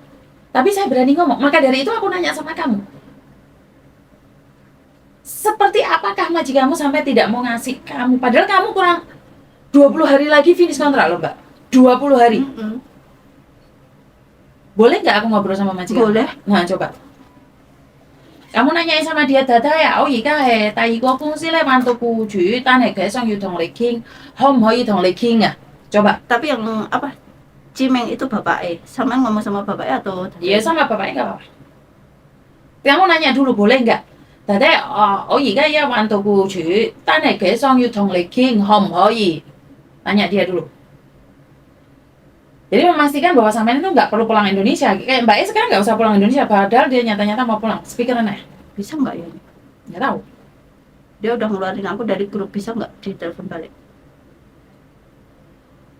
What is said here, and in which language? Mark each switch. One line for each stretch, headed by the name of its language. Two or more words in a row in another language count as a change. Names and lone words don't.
Indonesian: Tapi saya berani ngomong. Maka dari itu aku nanya sama kamu. Seperti apakah majikanmu sampai tidak mau ngasih kamu? Padahal kamu kurang 20 hari lagi finish kontrak loh, Mbak. 20 hari. Boleh nggak aku ngobrol sama majikan? Boleh. Nah, coba. Kamu nanyain sama dia, Dada ya,
Cantonese: 而家係第二個公司咧揾到僱主，但係佢想要同你傾，可唔可以同你傾啊？ Coba.
Indonesian: Tapi yang apa? Cimeng itu bapaknya. Sama ngomong sama bapaknya atau? Iya, sama bapaknya nggak apa-apa. Kamu nanya dulu, boleh nggak? Dada,
Cantonese: 我而家揾到僱主，但係佢想要同你傾，可唔可以？
Indonesian: Tanya dia dulu. Jadi memastikan bahwa sampean itu nggak perlu pulang Indonesia. Kayak Mbak E sekarang nggak usah pulang Indonesia, padahal dia nyata-nyata mau pulang. Speakeran ya? Bisa nggak ya? Nggak tahu. Dia udah ngeluarin aku dari grup, bisa nggak ditelepon balik?